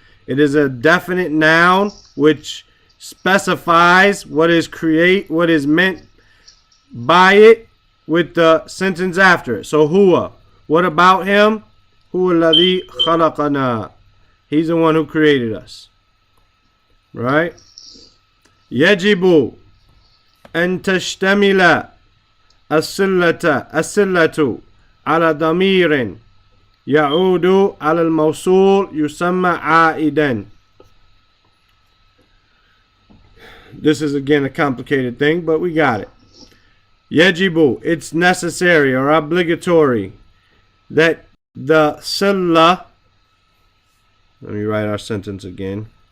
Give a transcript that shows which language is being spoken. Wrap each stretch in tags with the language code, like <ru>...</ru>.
<en>It is a definite noun which specifies what is meant by it with the sentence after it. So huwa. What about him?</en> <ar>Huwa alladhi khalaqana.</ar> <en>He's the one who created us. Right?</en> <ar>يجب أن تشتمل السلة على ضمير يعود على الموصول يسمى عائدا.</ar> <en>This is again a complicated thing, but we got it. يجب, it's necessary or obligatory that the silla, let me write our sentence again.</en>